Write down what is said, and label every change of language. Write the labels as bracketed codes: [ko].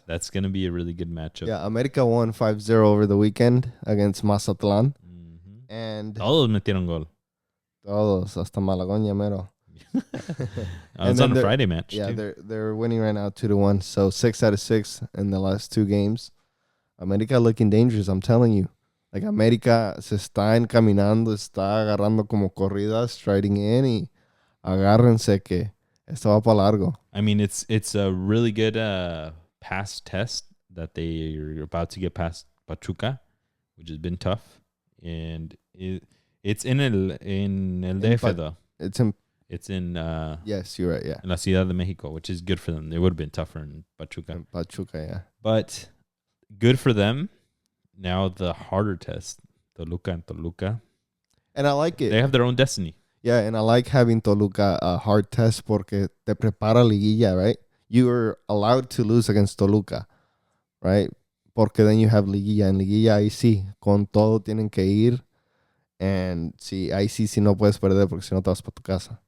[en] That's going to be a really good matchup. Yeah, América won 5-0 over the weekend against Mazatlán. Mm-hmm. And [es] Todos metieron gol. todos, hasta Malagoña mero. [en] It's on a Friday match. Yeah, too. they're winning right now 2-1. So 6 out of 6 in the last 2 games. América looking dangerous, I'm telling you. [es] Like América se está encaminando, está agarrando como corridas, [en] striding in [es] y agárrense que esto va para largo. [en] I mean, it's a really good past test that they are about to get past Pachuca, which has been tough, and it's in el DF though. It's in yes, you're right. Yeah, in la Ciudad de Mexico, which is good for them. It would have been tougher in Pachuca. in Pachuca, yeah. But good for them. Now the harder test, Toluca and Toluca. And I like it. They have their own destiny. Yeah, and I like having Toluca a hard test [es] porque te prepara liguilla, [en] right? You are allowed to lose against Toluca, right? [es] Porque [en] then you have liguilla. [es] En liguilla ahí sí, con todo tienen que ir. And sí, ahí sí no puedes perder porque si no te vas para tu casa.